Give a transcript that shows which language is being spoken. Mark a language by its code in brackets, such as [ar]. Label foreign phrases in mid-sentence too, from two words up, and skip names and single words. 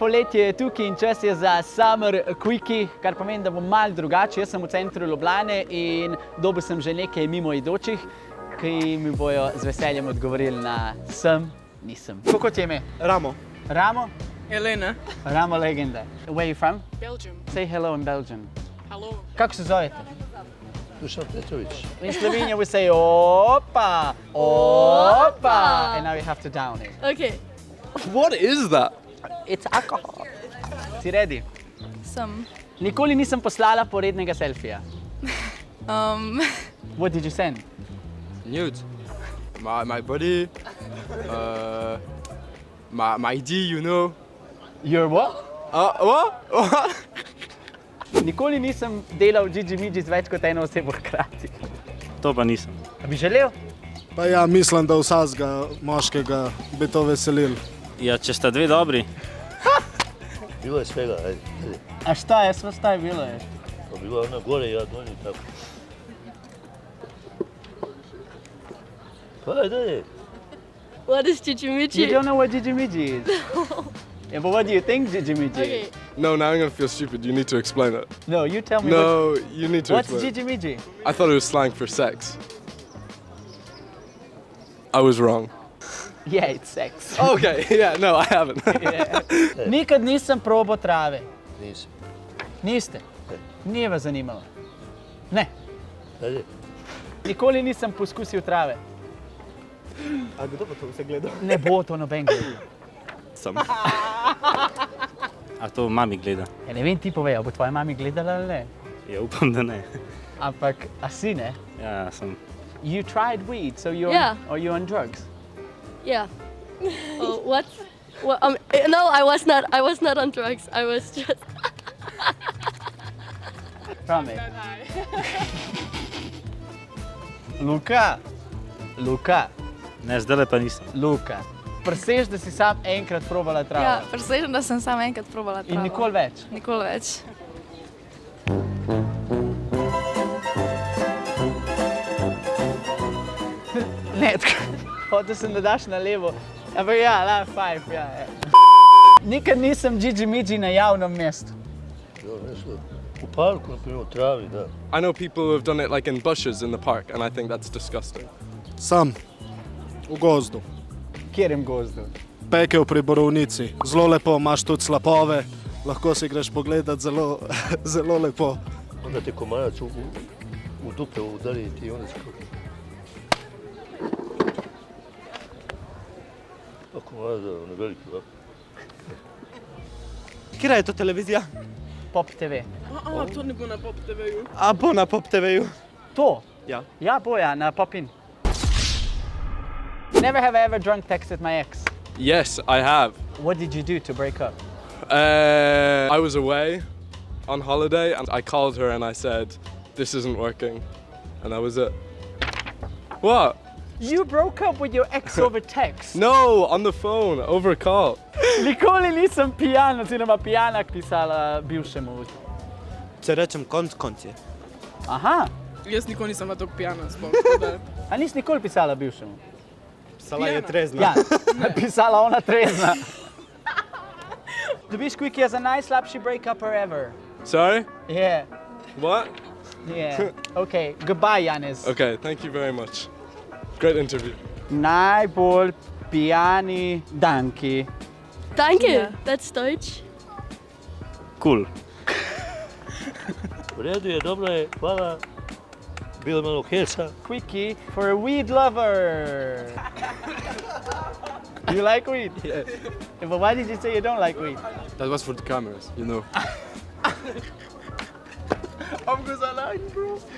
[sl] poletje je tukaj in čas je za Summer Quickie, kar pomeni, da bo malo drugače. Jaz sem v centru Ljubljane in dobil sem že nekaj mimoidočih, ki mi bojo z veseljem odgovorili na sem, nisem. Kako ti je ime? Ramo. Ramo? Elena. Ramo legenda. [en] Where are you from? Belgium. Say hello in Belgian. Hello. [bs] Kako se zovete? Dušan Petrović. [en] In Slovenia we say opa, opa, and now you have to down it. Okay. What is that? It's alcohol. Si ready? [sl] Sem. Nikoli nisem poslala porednega selfija. [en] What did you send? Nude. My body. My ID, you know. Your what? What? [sl] Nikoli nisem delal điđi-miđi z več kot eno osebo hkrati. To pa nisem. A bi želel? Pa ja, mislim, da vsakega moškega bi to veselil. Ja, če sta dve dobri. [bs] Bilo je svega, ajde. A šta je, šta je bilo je? Pa bilo je ona gore, ja dolje i tako. Pa ajde. [en] What is điđi-miđi? You don't know what điđi-miđi is? Yeah, but what do you think điđi-miđi Okay. is? No, now I'm gonna feel stupid. You need to explain it. No, you tell me No, you need to what's explain it. điđi-miđi? I thought it was slang for sex. I was wrong. Yeah, it's sex. Okay, yeah, no, I haven't. Yeah. [bs] Nikad nisem probao trave. Nisam. Niste? Nije vas zanimalo? Ne. Ajde. [sl] Nikoli nisem poskusil trave. A kdo pa to vse gledal? Ne bo to noben gledal. Sam. A to mami gleda? Ja, ne vem, ti povej, a bo tvoja mami gledala ali ne? Ja, upam, da ne. Ampak, a si ne? Ja, sem. [en] You tried weed, so you're, Yeah. or you're on drugs? Yeah. Oh, what? No, I was not on drugs. I was just. [sl] Promi. Luka, Luka, Ne, zdajle pa nisem. Luka. Preseš, da si sam enkrat probala travo. Ja, presežem, da sem samo enkrat probala travo. In nikoli več. Nikoli več. Ne, hotel sem, da daš na levo. Ampak ja, la, five, ja. Nikad nisem điđi-miđi na javnem mestu. [bs] Jo, nešto. U parku, na primjer, u travi, da. [en] I know people who have done it like in bushes in the park, and I think that's disgusting. [sl] Sam. V gozdu. Kjerem gozdu? Pekel pri borovnici. Zelo lepo, imaš tudi slapove. Lahko si greš pogledat, zelo, zelo lepo. [bs] Onda te komarac u dupe udari i ti onda skoči. Pa komarac da, on je veliki ovako. [sl] Kira je to televizija? Pop TV. To ne bo na Pop TV-ju. A bo na Pop TV-ju. To? Ja. Ja, bo ja, na Popin. [en] Never have I ever drunk texted my ex. Yes, I have. What did you do to break up? I was away on holiday and I called her and I said, this isn't working. And that was it. What? You broke up with your ex over text? No, on the phone, over a call. [sl] Nikoli nisem pijan, oziroma pijanak pisala bivšemu. Če rečem konc je. Aha, Jaz nikoli nisem bila tako pijana sploh. a nisi nikoli pisala bivšemu? Pisala je trezna. Ja, pisala ona trezna. Dobiš quickie za najslabši [en] break-upper ever. Sorry? Yeah, What? yeah. Okay, goodbye, Janis. Okay, thank you very much. Great interview. [sl] Najbolj pijani danki. [en] Danke, that's Deutsch. Cool. [bs] U redu je, dobro je, hvala. Bilo je malo hesa. [en] Quickie for a weed lover. You like weed? Yeah. But why did you say you don't like weed? That was for the cameras, you know. Because I like, bro.